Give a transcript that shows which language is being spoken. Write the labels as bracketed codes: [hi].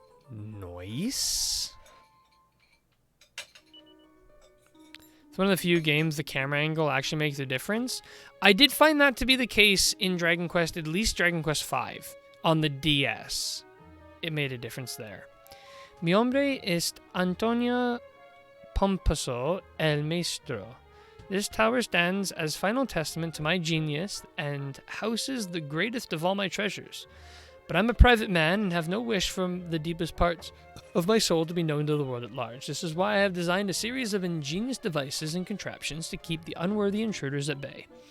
[en] Nice. It's one of the few games the camera angle actually makes a difference. I did find that to be the case in Dragon Quest, at least Dragon Quest V on the DS. It made a difference there. [es] Mi hombre es Antonio Pomposo el Maestro. [en] This tower stands as final testament to my genius and houses the greatest of all my treasures. But I'm a private man and have no wish from the deepest parts of my soul to be known to the world at large. This is why I have designed a series of ingenious devices and contraptions to keep the unworthy intruders at bay.